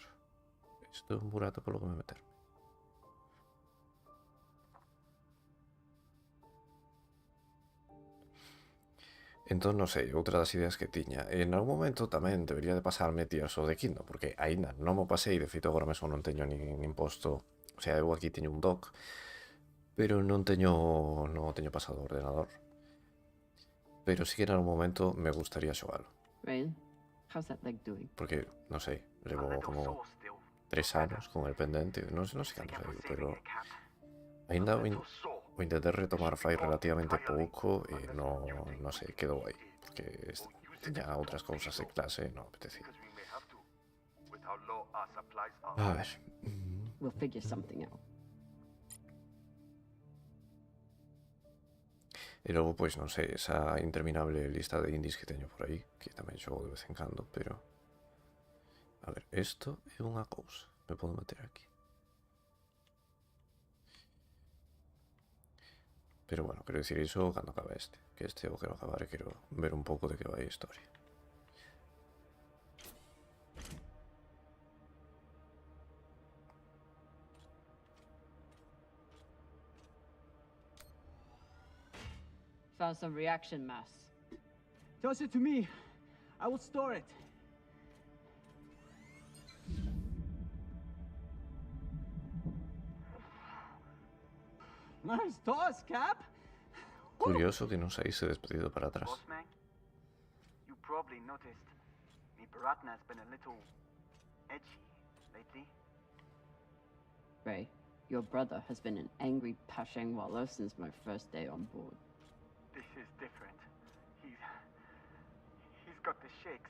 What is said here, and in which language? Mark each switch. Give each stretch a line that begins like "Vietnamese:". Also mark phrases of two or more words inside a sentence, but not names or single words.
Galician: Isto é un burato polo que me meter. Entón, non sei, outra das ideas que tiña. En algún momento tamén debería de pasarme Tears of the Kingdom, porque aínda non mo pasei, de feito agora mesmo non teño nin posto. O sea, eu aquí teño un dock, pero non o teño pasado ao ordenador. Pero sí que en algún momento me gustaría xogalo.
English: Rain, how's that leg doing?
Galician: Porque, non sei, levo como 3 anos con el pendente, non sei canto sei, pero aínda o intenté retomar fai relativamente pouco e non sei, quedou aí, porque tiña outras cousas de clase e non apetecía. A ver...
English: We'll figure something out.
Galician: E logo, pois, non sei, esa interminable lista de indies que teño por aí, que tamén xogo de vez en cando, pero... A ver, isto é unha cousa, me podo meter aquí. Pero bueno, quero dicir iso cando acabe este, que este o quero acabar e quero ver un pouco de que vai a historia.
English: Found some reaction mass. Toss it to me. I will store it. Nice toss, Cap.
Galician: Curioso que non saíse despedido para atrás.
English: Boss man, you probably noticed me Baratna's been a little edgy lately. Ray, Your brother has been an angry Pashang Wallow since my first day on board. This is different. He's got the shakes.